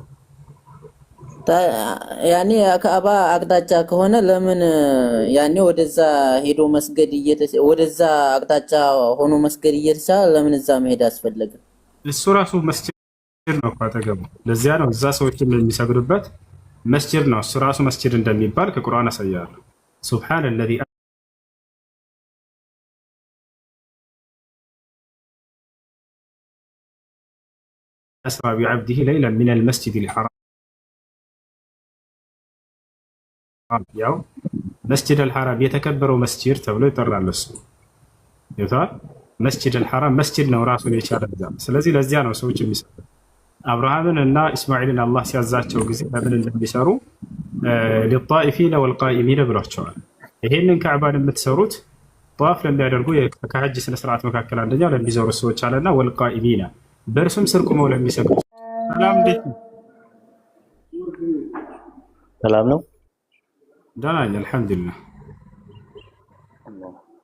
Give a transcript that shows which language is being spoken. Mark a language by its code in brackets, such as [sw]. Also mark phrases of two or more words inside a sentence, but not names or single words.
[am] ያኔ ከአባ አቅጣጫ ከሆነ ለምን ያኔ ወደዛ ሄዶ መስገድ ወደዛ አቅጣጫ ሆኖ መስገድ እየተቻለ ለምን እዛ መሄድ አስፈለገ? እሱ ራሱ መስጂድ ነው አጠገቡ። ለዚያ ነው እዛ ሰዎች የሚሰግዱበት መስጂድ ነው። እሱ ራሱ መስጂድ እንደሚባል ከቁርአን አሳያለሁ። [ar] سبحان الذي أسرى بعبده ليلا من المسجد الحرام [am] ያው መስጂድ አልሐራም የተከበረው መስጂድ ተብሎ ይጠራል። እሱ ይታል መስጂድ አልሐራም መስጂድ ነው ራሱን የቻለ። ስለዚህ ለዚያ ነው ሰዎች የሚሰሩ አብርሃምን እና እስማኤልን አላህ ሲያዛቸው ጊዜ ለምን እንደሚሰሩ [ar] للطائفين والقائمين [am] ብሏቸዋል። ይሄንን ካዕባን የምትሰሩት ጧፍ ለሚያደርጉ ከሐጅ ስነ ስርዓት መካከል አንደኛው ለሚዞሩ ሰዎች አለና والقائمين በእርሱም ስር ቆመው ለሚሰግዱ። ሰላም እንዴት ነው? ሰላም ነው። ደህና ነኝ አልሐምዱሊላህ።